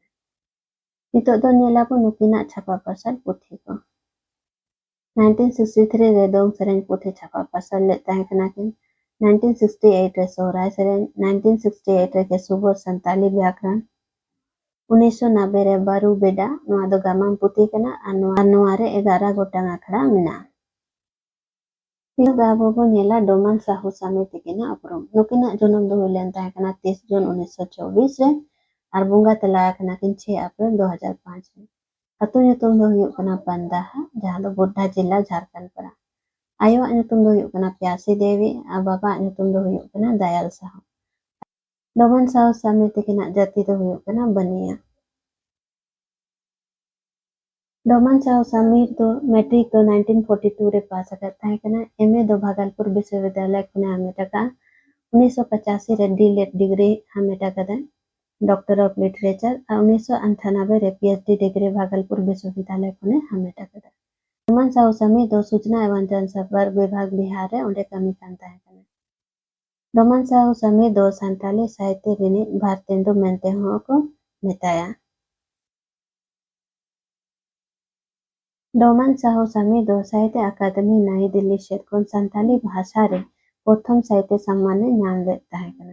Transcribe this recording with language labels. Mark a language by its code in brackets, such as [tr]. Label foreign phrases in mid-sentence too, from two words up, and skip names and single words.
[sat] नितोग दो नेलाबो नुकिनाग छापा पार्सल पुथी को 1963 रे दोंग सेरेन पुथी छापा पार्सल ले ताहें कना किन। 1968 रे सोहराय सेरेन 1968 रे के सुबोध संताली व्याकरण 1990 रे बारू बेडा नोआ दो गामाम पुथी कना और नोआ रे 11 गोटांग आखड़ा मेना। नितोग आबो बो नेला डोमन साहू सामी तेकिना उपरुम नुकिनाग जन्म दो हुई लेन ताहें कना 30 जून 1924 रे और बुंगा तला आकना किन 6 अप्रैल 2005 रे। अतु nyutum दो हुयुग कना पंदाहा जहां दो गोड्डा जिला झारखंड पड़ा। आयोवाग nyutum दो हुयुग कना प्यासी देवी और बाबा nyutum दो हुयुग कना दयाल साहू। डोमन साहू सामी तेकिना जाति दो हुयुग कना बनिया। डोमन साहू सामी दो मैट्रिक दो 1942 रे पास आकद ताहें कना एमए दो भागलपुर विश्वविद्यालय खने हामेट आका 1985 रे [en] D.Litt degree [sat] हामेट आकदा [en] Doctor of Literature [sat] और 1998 रे [en] PhD degree [sat] भागलपुर विश्वविद्यालय खने हामेट आकदा। डोमन साहू सामी दो सूचना एवं जनसंपर्क विभाग बिहार रे ओंडे कमी कान ताहें कना। ᱰᱚᱢᱟᱱ ᱥᱟᱦᱩ ᱥᱟᱢᱤ ᱫᱚ ᱥᱟᱱᱛᱟᱞᱤ ᱥᱟᱦᱤᱛᱛᱚ ᱨᱤᱱᱤᱡ ᱵᱷᱟᱨᱛᱮᱱᱫᱩ ᱢᱮᱱᱛᱮ ᱦᱚᱸ ᱠᱚ ᱢᱮᱛᱟᱭᱟ। ᱰᱚᱢᱟᱱ ᱥᱟᱦᱩ ᱥᱟᱢᱤ ᱫᱚ ᱥᱟᱦᱤᱛᱛᱚ ᱟᱠᱟᱫᱮᱢᱤ ᱱᱟᱣᱟ दिल्ली ᱥᱮᱫ ᱠᱷᱚᱱ ᱥᱟᱱᱛᱟᱞᱤ ᱵᱷᱟᱥᱟ ᱨᱮ ᱯᱨᱚᱛᱷᱚᱢ ᱥᱟᱦᱤᱛᱛᱚ ᱥᱚᱢᱢᱟᱱᱮ ᱧᱟᱢ ᱞᱮᱫ ᱛᱟᱦᱮᱸ ᱠᱟᱱᱟ।